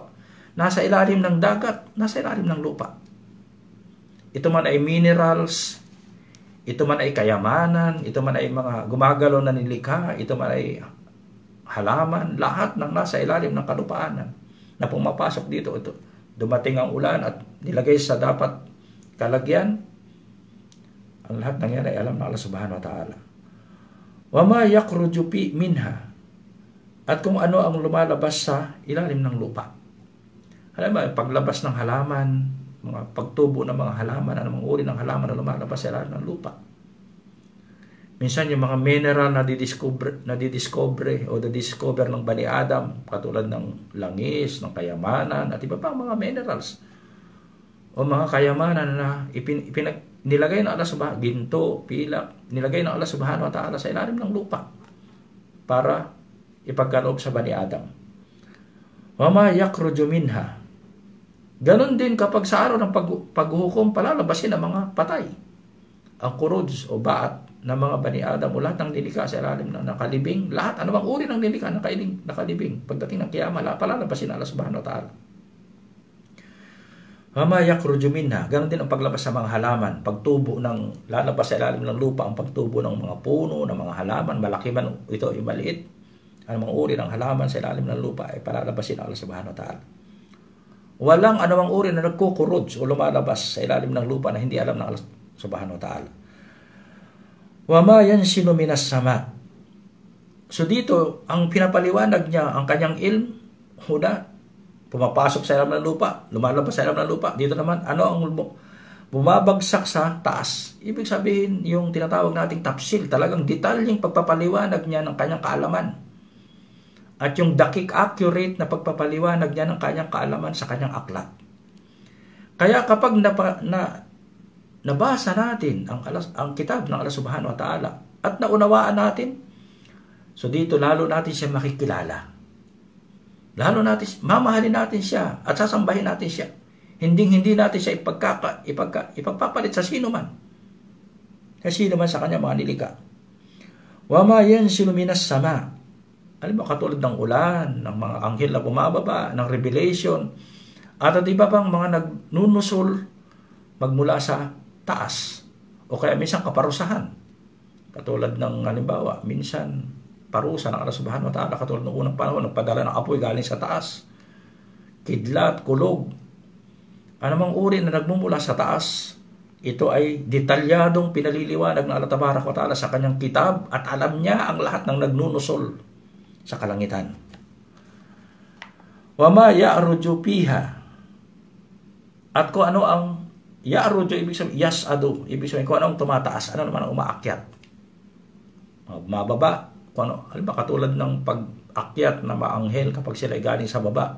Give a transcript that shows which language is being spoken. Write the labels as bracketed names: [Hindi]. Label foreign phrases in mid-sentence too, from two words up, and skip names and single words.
[Filipino] Nasa ilalim ng dagat, nasa ilalim ng lupa. Ito man ay minerals, ito man ay kayamanan, ito man ay mga gumagalaw na nilikha, ito man ay halaman, lahat ng nasa ilalim ng kalupaanan na pumapasok dito. Ito, dumating ang ulan at nilagay sa dapat kalagyan, ang lahat ng yan ay alam ng Allah [Arabic] سبحانه وتعالى. وما يخرج منها, [Filipino] at kung ano ang lumalabas sa ilalim ng lupa. Alam mo, paglabas ng halaman, mga pagtubo ng mga halaman, anumang uri ng halaman na lumalabas sa ilalim ng lupa. Minsan yung mga mineral na didiscover o na-discover ng [Arabic] بني آدم, [Filipino] katulad ng langis, ng kayamanan, at iba pang mga minerals o mga kayamanan na nilagay ng Allah subhanahu, ginto, pilak, nilagay ng Allah [Arabic] سبحانه وتعالى [Filipino] sa ilalim ng lupa para ipagkaloob sa [Arabic] بني آدم. وما يخرج منها. [Filipino] Ganon din kapag sa araw ng paghuhukom, palalabasin ang mga patay, ang kuruj o baat ng mga [Arabic] بني آدم [Filipino] o lahat ng nilikha sa ilalim ng nakalibing, lahat, anumang uri ng nilikha nakalibing, pagdating ng kiyama, palalabasin Allah [Arabic] سبحانه وتعالى. وما يخرج منها. [Filipino] Ganon din ang paglabas sa mga halaman, pagtubo ng, lalabas sa ilalim ng lupa ang pagtubo ng mga puno, ng mga halaman, malaki man ito yung maliit, anumang uri ng halaman sa ilalim ng lupa ay palalabasin Allah [Arabic] سبحانه وتعالى. [Filipino] Walang anumang uri na nagkukuruj o lumalabas sa ilalim ng lupa na hindi alam ng Allah [Arabic] سبحانه وتعالى. وما ينزل من السماء. [Filipino] So dito, ang pinapaliwanag niya, ang kanyang ilm, pumapasok sa ilalim ng lupa, lumalabas sa ilalim ng lupa. Dito naman, ano ang bumabagsak sa taas? Ibig sabihin, yung tinatawag nating tafsil, talagang detalyeng pagpapaliwanag niya ng kanyang kaalaman. At yung dakik accurate na pagpapaliwanag niya ng kanyang kaalaman sa kanyang aklat. Kaya kapag nabasa natin ang kitab ng Allah [Arabic] سبحانه وتعالى [Filipino] at naunawaan natin, so dito lalo natin siya makikilala. Lalo natin, mamahalin natin siya at sasambahin natin siya. Hindi natin siya ipagpapalit sa sino man. Sa sino man sa kanya mga nilikha. [Arabic] وما ينزل من السماء. [Filipino] Alam mo, katulad ng ulan, ng mga anghel na bumababa, ng revelation, at iba pang mga nagnunusol magmula sa taas. O kaya minsan kaparusahan. Katulad ng halimbawa, minsan parusa ng Allah [Arabic] سبحانه وتعالى, [Filipino] katulad ng unang panahon, nagpadala ng apoy galing sa taas. Kidlat, kulog. Anumang uri na nagmumula sa taas, ito ay detalyadong pinaliliwanag ng Allah [Arabic] تبارك وتعالى [Filipino] sa kanyang kitab at alam niya ang lahat ng nagnunusol sa kalangitan. [Arabic] وما يعرج فيها. [Filipino] At kung ano ang ya'ruju, ibig sabihin yas'adu, ibig sabihin kung ano ang tumataas, ano naman ang umaakyat. Mababa, kung ano, halimbawa katulad ng pag-akyat na maanghel kapag sila ay galing sa baba.